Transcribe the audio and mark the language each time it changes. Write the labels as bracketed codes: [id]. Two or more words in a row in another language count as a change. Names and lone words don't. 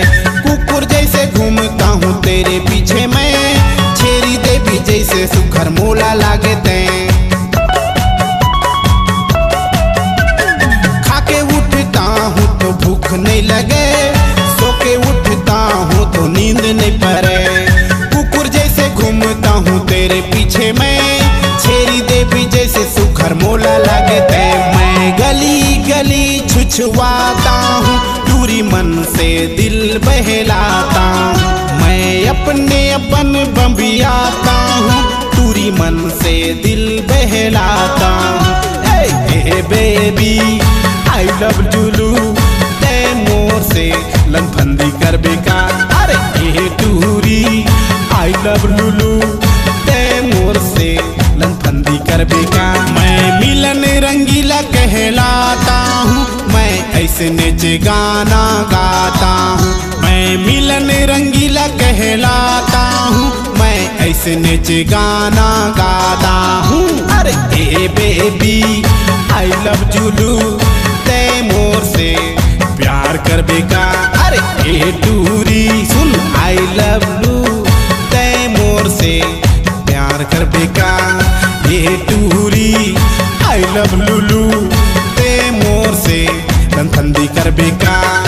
[hne] कुकुर जैसे घूमता हूँ तेरे पीछे मैं, छेरी देवी जैसे सुखर मोला लागे ते। खाके उठता हूँ तो भूख नहीं लगे, सो के उठता हूँ तो नींद नहीं पड़े। कुकुर जैसे घूमता हूँ तेरे पीछे मैं, छेरी देवी जैसे सुखर मोला लागे ते। मैं गली गली छुछवाता हूँ, टूरी मन से दिल बहलाता हूँ। मैं अपने अपन बम्बियाता हूँ, टूरी मन से दिल बहलाता हूँ। [en] hey baby I love जुलू, [hne] तै मोर से लनफंदी कर बेका। अरे हे टूरी [en] I love लुलू, [hne] तै मोर से लनफंदी कर बेका। मैं मिलन रंगीला कहलाता हूँ, मैं ऐसे नेचे गाना गाता हूँ। मैं मिलन रंगीला कहलाता हूँ, मैं ऐसे नेचे गाना गाता हूँ। अरे [en] hey baby I love जुलू, [hne] तै मोर से प्यार कर बेका। अरे हे टूरी सुन [en] I love लू, [hne] तै मोर से प्यार कर बेका। हे टूरी [en] I love लुलू, [hne] तै मोर से लनफंदी कर बेका।